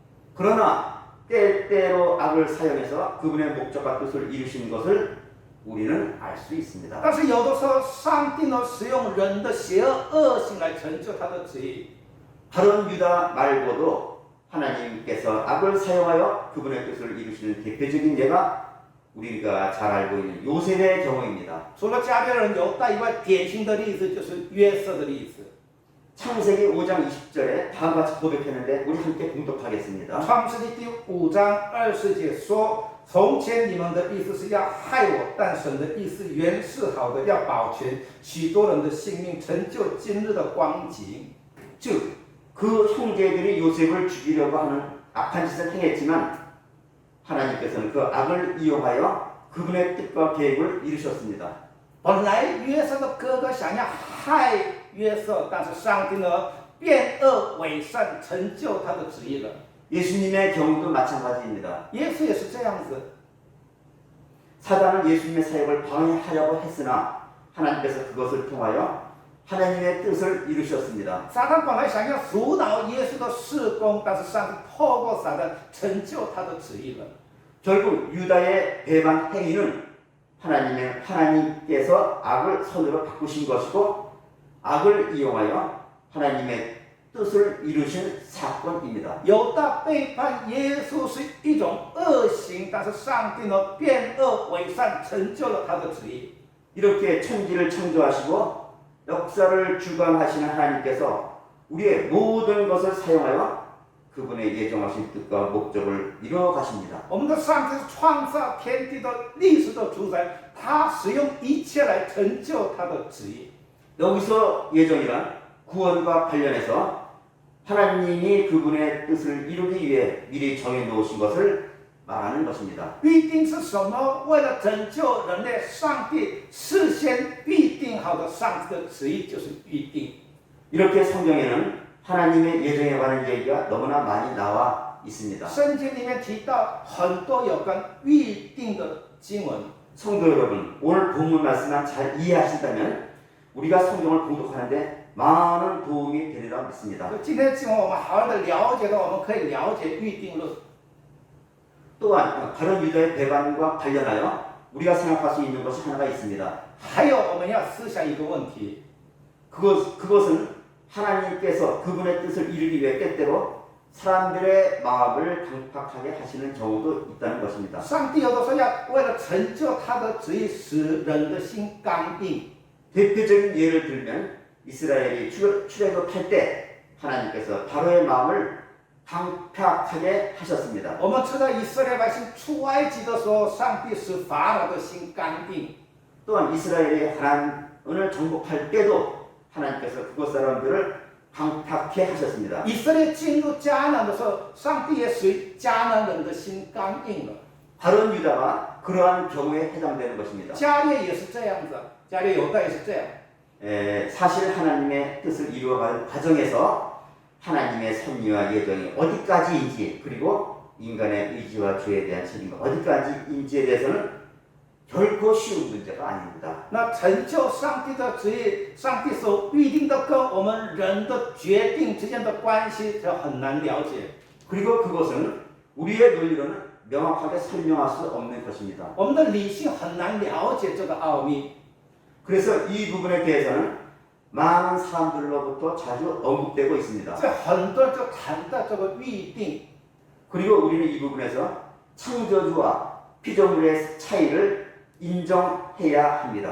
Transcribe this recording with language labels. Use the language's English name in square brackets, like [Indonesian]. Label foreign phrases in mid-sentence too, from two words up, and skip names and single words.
[Korean] 그러나 때때로 악을 사용해서 그분의 목적과 뜻을 이루시는 것을 우리는 알 수 있습니다. [Chinese] 但是有的时候，上帝呢使用人的邪恶恶行来成就他的旨意。 [Korean] 바론 유다 말고도 하나님께서 악을 사용하여 그분의 뜻을 이루시는 대표적인 예가 우리가 잘 알고 있는 요셉의 경우입니다. [Chinese] 除了加略人犹大以外，典型的例子就是约瑟的例子。 [Korean] 창세기 5장 20절에 다음같이 고백했는데 우리 함께 공독하겠습니다. [Chinese] 创世纪第5章20节说：“从前你们的意思是要害我，但神的意思原是好的，要保全许多人的性命，成就今日的光景。” [Korean] 즉 그 형제들이 요셉을 죽이려고 하는 악한 짓을 행했지만 하나님께서는 그 악을 이용하여 그분의 뜻과 계획을 이루셨습니다. [Chinese] 本来约瑟的哥哥想要害约瑟，但是上帝呢变恶为善，成就他的旨意了。 [Korean] 예수님의 경우도 마찬가지입니다. [Chinese] 耶稣也是这样子。 [Korean] 사단은 예수님의 사역을 방해하려고 했으나 하나님께서 그것을 통하여 하나님의 뜻을 이루셨습니다. [Chinese] 撒旦本来想要阻挠耶稣的事工，但是上帝透过撒旦成就他的旨意了。 [Korean] 결국 유다의 배반 행위는 하나님께서 악을 선으로 바꾸신 것이고 악을 이용하여 하나님의 뜻을 이루신 사건입니다. [Chinese] 犹大背叛耶稣是一种恶行，但是上帝呢变恶为善，成就了他的旨意。 [Korean] 이렇게 천지를 창조하시고 역사를 주관하시는 하나님께서 우리의 모든 것을 사용하여 그분의 예정하신 뜻과 목적을 이루어 가십니다. [Chinese] 我们的上帝是创造天地的历史的主宰，他使用一切来成就他的旨意。 [Korean] 여기서 예정이란 구원과 관련해서 하나님이 그분의 뜻을 이루기 위해 미리 정해 놓으신 것을 말하는 것입니다. [Chinese] 预定是什么？为了拯救人类，上帝事先预定好的上帝的旨意就是预定。 [Korean] 이렇게 성경에는 하나님의 예정에 관한 얘기가 너무나 많이 나와 있습니다. [Chinese] 圣经里面提到很多有关预定的经文。 [Korean] 성도 여러분, 오늘 본문 말씀만 잘 이해하신다면 우리가 성경을 공독하는데 많은 도움이 되리라 믿습니다. [Chinese] 今天经文我们好好的了解的，我们可以了解预定论。 [Korean] 또한 바론 유다의 배반과 관련하여 우리가 생각할 수 있는 것이 하나가 있습니다. [Chinese] 还有，我们要思想一个问题： [Korean] 그것은 하나님께서 그분의 뜻을 이루기 위해 때때로 사람들의 마음을 강팍하게 하시는 경우도 있다는 것입니다. [Chinese] 上帝有的时候要为了成就他的旨意，使人的心刚硬。 [Korean] 대표적인 예를 들면 이스라엘이 출애굽할 때 하나님께서 바로의 마음을 강팍하게 하셨습니다. [Chinese] 我们知道以色列百姓出埃及的时候，上帝使法老的心刚硬。 [Korean] 또한 이스라엘이 하나님을 정복할 때도 하나님께서 그곳 사람들을 강팍해 하셨습니다. [Chinese] 以色列进入迦南的时候，上帝也使迦南人的心刚硬了。 [Korean] 바론 유다가 그러한 경우에 해당되는 것입니다. [Chinese] 迦列也是这样子，迦列犹大也是这样。 [Korean] 사실 하나님의 뜻을 이루어가는 과정에서 하나님의 섭리와 예정이 어디까지인지 그리고 인간의 의지와 죄에 대한 책임이 어디까지인지에 대해서는 결코 쉬운 문제가 아닙니다. [Chinese] 那成就上帝的旨意，上帝所预定的跟我们人的决定之间的关系，就很难了解。 [Korean] 그리고 그것은 우리의 논리로는 명확하게 설명할 수 없는 것입니다. [Chinese] 我们的理性很难了解这个奥秘。 [Korean] 그래서 이 부분에 대해서는 많은 사람들로부터 자주 언급되고 있습니다. [Chinese] 这很多就谈到这个预定， [Korean] 그리고 우리는 이 부분에서 창조주와 피조물의 차이를 인정해야 합니다.